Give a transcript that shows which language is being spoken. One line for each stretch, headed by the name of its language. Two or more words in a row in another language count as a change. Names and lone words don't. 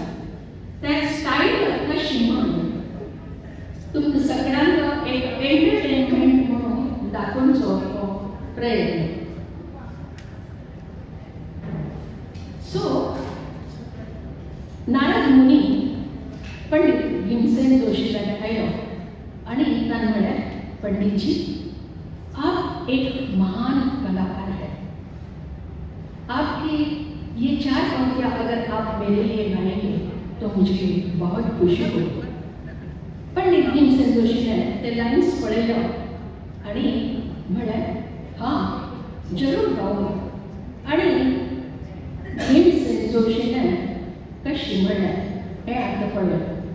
Konkani: त्या स्टायल कशी म्हणून तुमकां सगळ्यांक एक एंटरटेनमेंट म्हणून दाखोवचो हो प्रयत्न. सो नारद मुनी पंडित भीमसेन जोशी कडेन आयलो आनी ताणें म्हळें, पंडितजी,
Hindi: आप एक महान कलाकार हैं. आपकी ये 4 पंक्तियाँ अगर आप मेरे लिए गाएंगे तो मुझे बहुत खुशी होगी.
Konkani: पंडित भीमसेन जोशीन ते लायन्स पळयलो आनी म्हळें, हां जरूर गावूं. आनी भीमसेन जोशीन कशी म्हणलें हें आतां पळय.